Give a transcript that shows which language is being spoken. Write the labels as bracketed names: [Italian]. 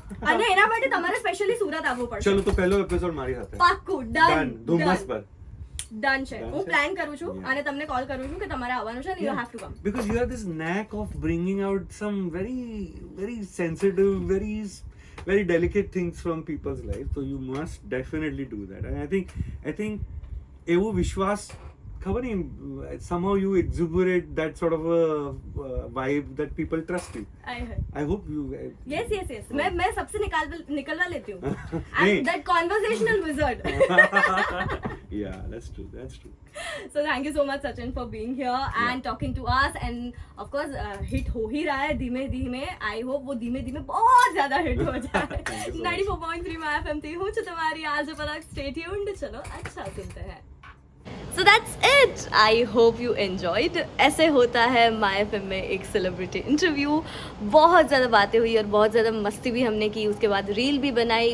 [Gujarati] અને એના માટે તમારે સ્પેશિયલી સુરત આવવું પડશે. ચલો તો પહેલો એપિસોડ મારી સાથે. પાક્કું, ડન. ધુમ્મસ પર ડન છે. હું પ્લાન કરું છું અને તમને કોલ કરું છું કે તમારે આવવાનું છે, [English] you have to come. Because you have this knack of bringing out some very very sensitive, very delicate things from people's life, so you must definitely do that. And I think [Gujarati] એવો વિશ્વાસ ખબર નહીં, [English] somehow you exuberate that sort of a vibe that people trust you. I hope you [Hindi] yes मैं सबसे निकलवा लेती हूँ. [English] I'm that conversational wizard. Yeah, that's true. So thank you so much Sachin for being here and talking to us, and of course hit [Hindi] हो ही रहा है धीमे धीमे. [English] I hope [Hindi] वो धीमे धीमे बहुत ज्यादा हिट हो जाए. 94.3 My FM थी, हूँ तुम्हारी आज पलक. [English] Stay tuned. [Hindi] चलो अच्छा सुनते हैं. [English] So that's it. I hope you enjoyed. [Hindi] ऐसे होता है My FM में एक सेलिब्रिटी इंटरव्यू. बहुत ज़्यादा बातें हुई और बहुत ज़्यादा मस्ती भी हमने की. उसके बाद रील भी बनाई.